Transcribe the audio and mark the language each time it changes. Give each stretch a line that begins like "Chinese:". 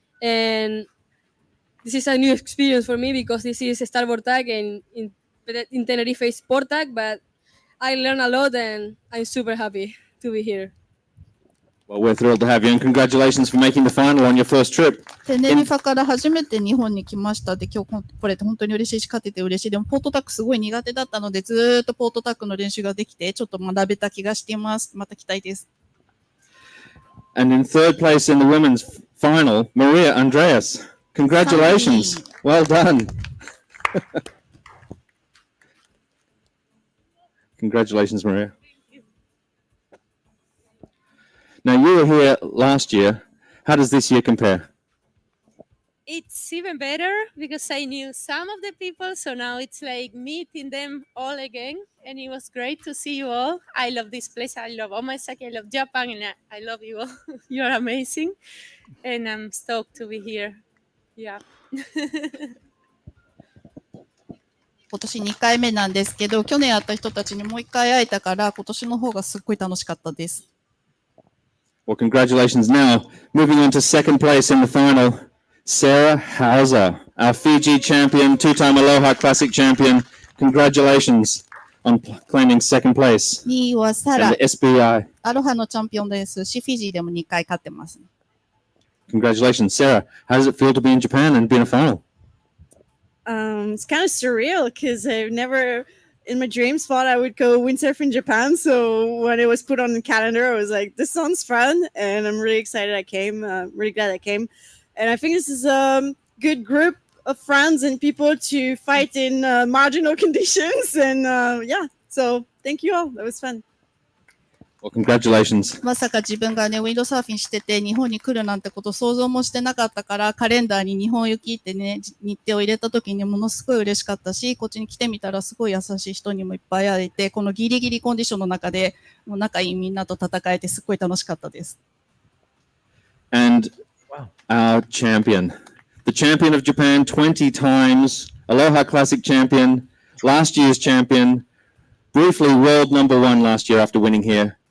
English: And this is a new experience for me because this is a starboard tag and in Tenerife is sport tag. But I learned a lot and I'm super happy to be here. Well, we're thrilled to have you, and congratulations for making the final on your first trip.
Japanese: テネリファから初めて日本に来ましたで、今日来れて本当に嬉しいし、勝てて嬉しい。でも、ポートタックすごい苦手だったので、ずーっとポートタックの練習ができて、ちょっと学べた気がしています。また来たいです。
English: And in third place in the women's final, Maria Andreas. Congratulations. Well done. Congratulations, Maria. Now, you were here last year. How does this year compare? It's even better because I knew some of the people, so now it's like meeting them all again, and it was great to see you all. I love this place. I love Omaezaki. I love Japan, and I love you all. You're amazing, and I'm stoked to be here. Yeah.
Japanese: 今年2回目なんですけど、去年会った人たちにもう1回会えたから、今年の方がすっごい楽しかったです。
English: Well, congratulations. Now, moving on to second place in the final, Sarah Hauser, our Fiji champion, two-time Aloha Classic champion. Congratulations on claiming second place
Japanese: 2位はサ
English: in
Japanese: ラ
English: the、SBI.
Japanese: アロハのチャンピオンですし、フィジーでも2回勝ってます。
English: Congratulations, Sarah. How does it feel to be in Japan and be in a final? It's kind of surreal because I've never, in my dreams, thought I would go windsurf in Japan. So when it was put on the calendar, I was like, this sounds fun. And I'm really excited I came, really glad I came. And I think this is a good group of friends and people to fight in marginal conditions. And yeah, so thank you all. That was fun. Well, congratulations.
Japanese: まさか自分がね、ウィンドサーフィンしてて日本に来るなんてこと想像もしてなかったから、カレンダーに日本行きってね、日程を入れた時にものすごい嬉しかったし、こっちに来てみたらすごい優しい人にもいっぱい会えて、このギリギリコンディションの中で、もう仲いいみんなと戦えてすっごい楽しかったです。
English: And our champion, the champion of Japan 20 times, Aloha Classic champion, last year's champion, briefly world number one last year after winning here.